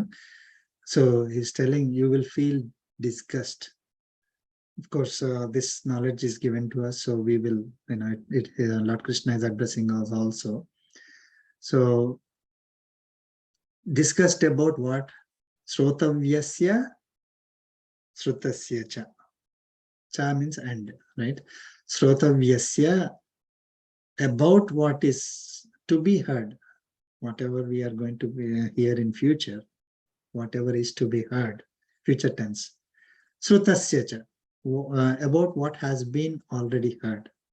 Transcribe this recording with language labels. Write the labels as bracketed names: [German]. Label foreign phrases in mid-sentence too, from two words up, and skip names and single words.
[English] So he's telling you will feel disgust. Of course, this knowledge is given to us, so we will, Lord Krishna is addressing us also. So, discussed about what? [Sanskrit] श्रोतव्यस्य श्रुतस्य च. [English] Cha means and, right? Srotavyasya, about what is to be heard, whatever we are going to be hear in future, whatever is to be heard, future tense. [Sanskrit] श्रुतस्य च, [English] about what has been already heard.